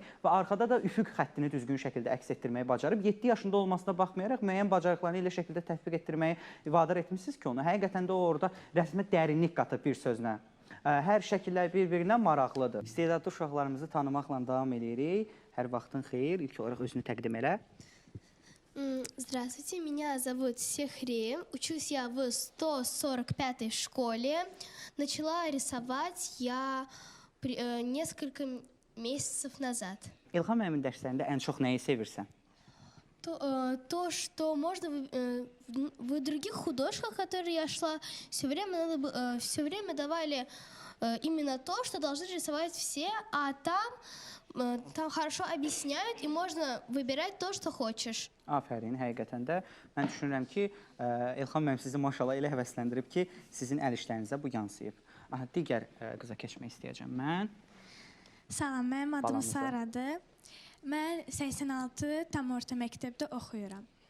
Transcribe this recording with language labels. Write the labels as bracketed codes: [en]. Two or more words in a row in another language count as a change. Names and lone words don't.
[az] Və arxada da üfüq xəttini düzgün şəkildə əks etdirməyi bacarıb. 7 yaşında olmasına baxmayaraq müəyyən bacarıqlarını elə şəkildə tətbiq etdirməyi vadar etmişsiniz ki, onu həqiqətən də o orada rəsmə dərinlik qatıb bir sözlə. Hər şəkillər bir-birindən maraqlıdır. İstedadlı uşaqlarımızı tanımaqla davam edirik. Hər vaxtın xeyir. İlk olaraq özünü təqdim elə. [ru] Здравствуйте, меня зовут Сехри. Учусь я в 145-й школе. Начала рисовать я несколько месяцев назад. [az] İlham müəllimin dərslərində ən çox nəyi sevirsən? [ru] То, что можно в других художках, которые я шла, все время давали именно то, что должны рисовать все, а там хорошо объясняют, и можно выбирать то, что хочешь. [az] Afərin, həqiqətən də. Mən düşünürəm ki, İlham müəllim sizi maşallah elə həvəsləndirib ki, sizin əl işlərinizə bu yansıyıb. Digər qıza keçmək istəyəcəm mən. Salam, mənim adım Balamızı. Saradır. Mən 86 tam orta məktəbdə oxuyuram.